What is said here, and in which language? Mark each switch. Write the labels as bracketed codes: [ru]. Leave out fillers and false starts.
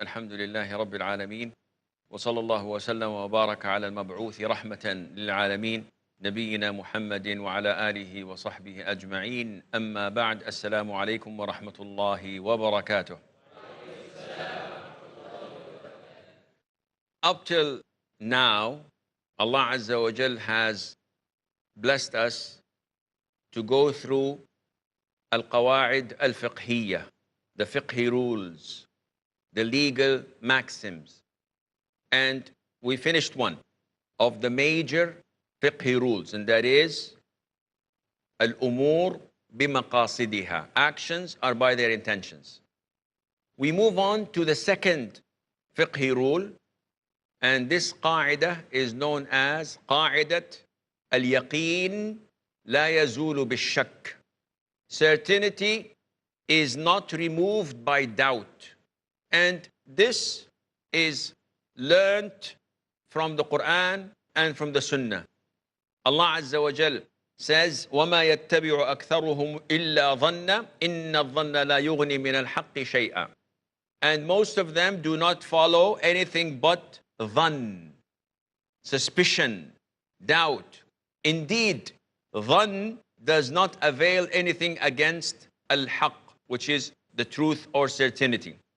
[ar] الحمد لله رب العالمين، وصلى الله وسلم وبارك على المبعوث رحمة للعالمين نبينا محمد وعلى آله وصحبه أجمعين. أما بعد، السلام عليكم ورحمة الله وبركاته. [en] Up till now, Allah Azza wa Jal has blessed us to go through Al-Qawa'id Al Fiqhiyyah, the fiqhi rules, the legal maxims. And we finished one of the major fiqhi rules, and that is Al-Umur bimaqasidiha. Actions are by their intentions. We move on to the second fiqhi rule, and this qa'idah is known as Qa'idat [ar] Al-Yaqeen la yazulu bil-shak. [en] Certainty is not removed by doubt. And this is learnt from the Quran and from the Sunnah. Allah Azza wa Jal says, [ar] وَمَا يَتَّبِعُ أَكْثَرُهُمْ إِلَّا ظَنَّ إِنَّ الظَّنَّ لَا يُغْنِي مِنَ الْحَقِّ شَيْئًا. [en] And most of them do not follow anything but dhann, suspicion, doubt. Indeed, dhann does not avail anything against al-haqq, which is the truth or certainty.